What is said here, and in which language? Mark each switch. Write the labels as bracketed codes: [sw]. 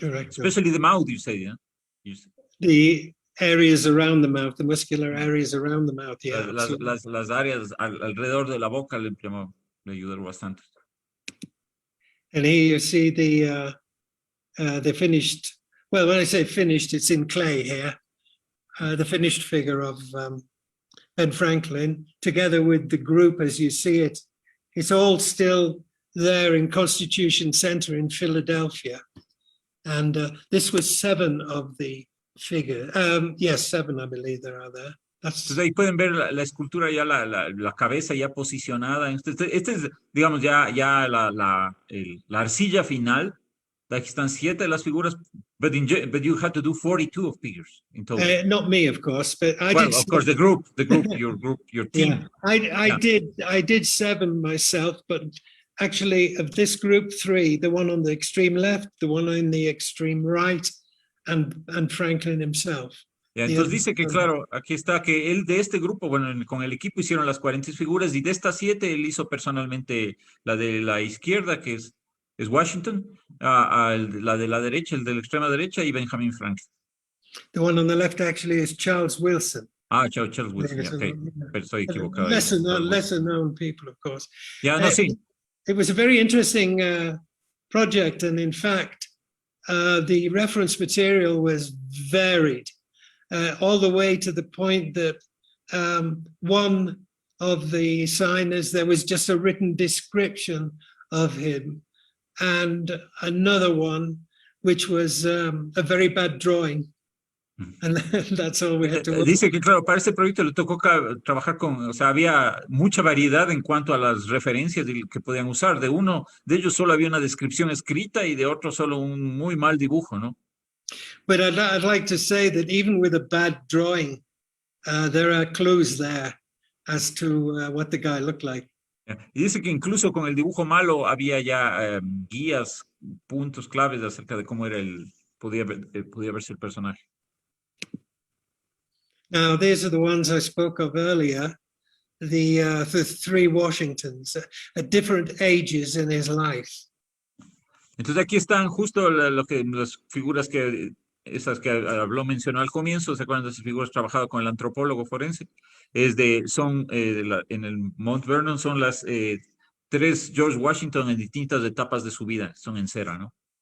[en] Especially the mouth, you say, yeah? The areas around the mouth, the muscular areas around the mouth, yeah. [es] Las áreas alrededor de la boca le ayudaron bastante. [en] And here you see the finished, well, when I say finished, it's in clay here. The finished figure of Ben Franklin, together with the group as you see it. It's all still there in Constitution Center in Philadelphia. And this was 7 of the figure. Yes, 7, I believe there are there. [es] Entonces ahí pueden ver la escultura ya, la cabeza ya posicionada. Este es, digamos, ya la arcilla final. Aquí están 7 de las figuras, [en] but you had to do 42 of figures in total. Not me, of course, but I did. Of course, your team. Yeah, I did 7 myself, but actually of this group 3, the one on the extreme left, the one on the extreme right, and Franklin himself. [es] Yeah, entonces dice que, claro, aquí está que él de este grupo, bueno, con el equipo hicieron las 40 figuras y de estas 7 él hizo personalmente la de la izquierda, que es Washington, la de la derecha, el de la extrema derecha y Benjamin Franklin. [en] The one on the left actually is Charles Wilson. [es] Charles Wilson, [en] yeah, okay. [es] Pero estoy equivocado. [en] Lesser known people, of course. Yeah, no, sí. It was a very interesting project. And in fact, the reference material was varied all the way to the point that one of the signers, there was just a written description of him, and another one which was a very bad drawing. And that's all we had to work. [es] Dice que, claro, para este proyecto le tocó trabajar con, o sea, había mucha variedad en cuanto a las referencias que podían usar. De uno de ellos solo había una descripción escrita y de otro solo un muy mal dibujo, ¿no? [en] But I'd like to say that even with a bad drawing, there are clues there as to what the guy looked like. [es] Y dice que incluso con el dibujo malo había ya guías, puntos claves acerca de cómo era podía verse el personaje. [en] Now, these are the ones I spoke of earlier, the three Washingtons at different ages in his life. [es] Entonces aquí están justo las figuras esas que mencionó al comienzo. ¿Se acuerdan de esas figuras trabajado con el antropólogo forense? En el Mount Vernon son las tres George Washington en distintas etapas de su vida, son en cera, ¿no?